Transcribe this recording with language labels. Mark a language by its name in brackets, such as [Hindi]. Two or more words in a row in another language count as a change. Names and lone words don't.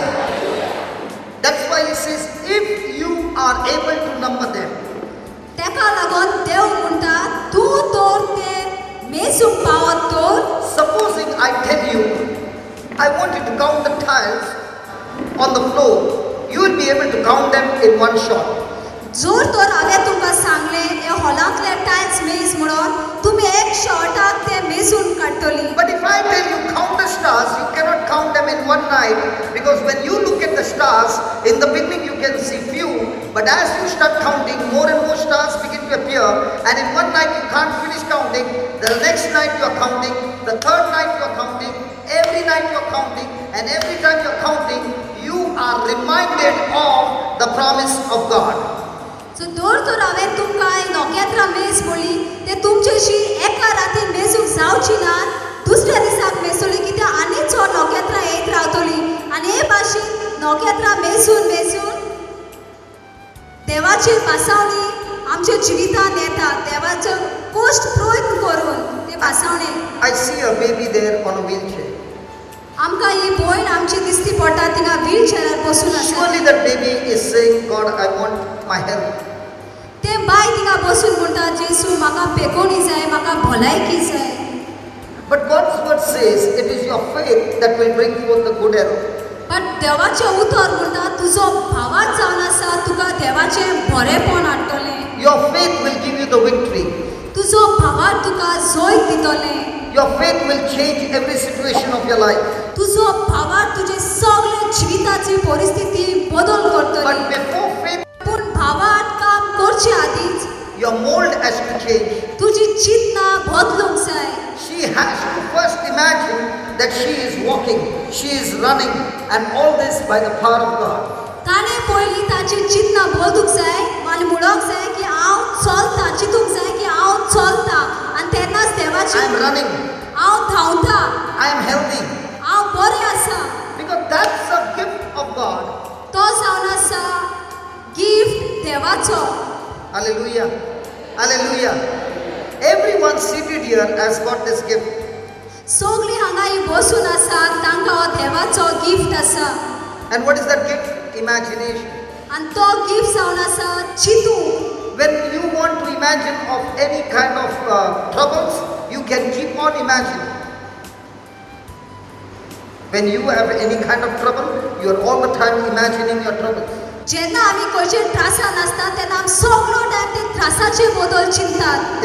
[English] That's why he says, if you are able to number them. [Konkani] तेका लागून देव म्हणटा तूं तर ते मेजूंक पावत तर. [English] Supposing I tell you, I want you to count the tiles on the floor, you will be able to count them in one shot. [Konkani] जोर तर हांवें तुमकां सांगलें हे हॉलांतले टायल्स मेज म्हणून तुमी एक शॉटाक ते मेजून काडटली. [English] But if I tell you count the stars, you cannot count them in one night, because when you look at the stars, in the beginning you can see few, but as you start counting, more and more stars begin to appear, and in one night you can't finish counting, the next night you are counting, the third night you are counting, every night you are counting, and every time you are counting, you are reminded of the promise of God. [Konkani] सो दोर तर हांवें तुमकां नोकेत्रां मेज म्हणली ते तुमचेशी एका राती मेजूंक जावची नात, दुसऱ्या दिसाक मेजतली कित्याक आनी चड नोकेत्रां येत रावतली आनी हे भाशेन नोकेत्रां मेजून देवाची भासावणी आमच्या जिवितांत येता. देवाचो कश्ट प्रयत्न करून ते आसावणे [English] I see a baby there on a wheelchair. [Konkani] आमकां ही भयण आमची दिसती पडटा थिंगा व्हीलचेअरार बसून आसा [English] Surely that baby is saying, God, I want my health. [Konkani] ते बाय थिंगा बसून म्हणटा जेसू म्हाका पेकोणी जाय म्हाका भलायकी जाय [English] But God's word says it is your faith that will bring forth the good arrow. [Konkani] पण देवाचें उतर म्हणटा तुजो भावाच जावन आसा तुका देवाचें बरेपण हाडटलें [English] Your faith will give you the victory. [Konkani] तुजो भावार तुका जोय दितलें [English] Your faith will change every situation of your life. [Konkani] तुजो भावार तुजे सगळे जिविताची परिस्थिती बदल करतली [English] But before faith, [Konkani] पूण भावार काम करचे आदींच [English] your mold has to change. [Konkani] तुजी चिंतना बदलूंक जाय [English] She has to first imagine that she is walking, she is running, and all this by the power of God. [Konkani] ताणें पयलीं ताची चिंतना बदलूंक जाय आनी म्हणूंक जाय की हांव चलतां चिंतूंक जाय की हांव चलतां आनी तेन्नाच देवाची [English] I am running, [Konkani] हांव धांवतां [English] I am healthy. [Konkani] हांव बरें आसा [English] Because that's a gift of God. [Konkani] तो जावन आसा गिफ्ट देवाचो [English] Hallelujah. Hallelujah. Everyone seated here has got this gift. [Konkani] सगळीं हांगा ही बसून आसात तांकां हो देवाचो गिफ्ट आसा [English] And what is that gift? Imagination. [Konkani] आनी तो गिफ्ट जावन आसा चिंतूंक [English] When you want to imagine of any kind of troubles, you can keep on imagining. When you have any kind of trouble, you are all the time imagining your troubles. [Konkani] जेन्ना आमी खंयचे त्रासान आसता तेन्ना आमी सगळो टायम ते त्रासाचे बद्दल चिंतात